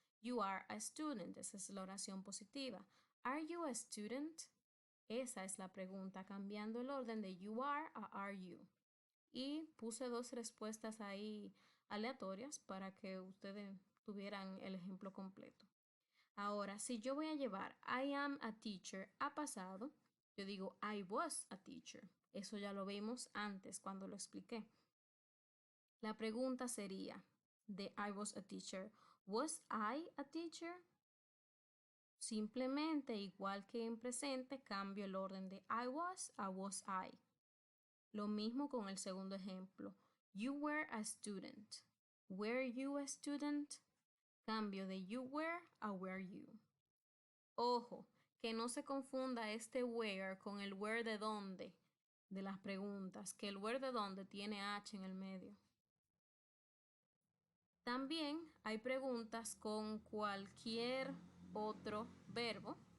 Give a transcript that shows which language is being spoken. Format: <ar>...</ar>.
<en>You are a student,</en> <es>esa es la oración positiva.</es> <en>Are you a student?</en> <es>Esa es la pregunta, cambiando el orden de</es> <en>you are a are you.</en> <es>Y puse dos respuestas ahí aleatorias para que ustedes tuvieran el ejemplo completo. Ahora, si yo voy a llevar</es> <en>I am a teacher</en> <es>a pasado, yo digo</es> <en>I was a teacher.</en> <es>Eso ya lo vimos antes cuando lo expliqué. La pregunta sería de I was a teacher. Was I a teacher? Simplemente, igual que en presente, cambio el orden de</es> <en>I was a was I.</en> <es>Lo mismo con el segundo ejemplo.</es> <en>You were a student. Were you a student?</en> <es>Cambio de</es> <en>you were a were you.</en> <es>Ojo, que no se confunda este where con el where de dónde de las preguntas, que el where de dónde tiene H en el medio. También hay preguntas con cualquier otro verbo.</es>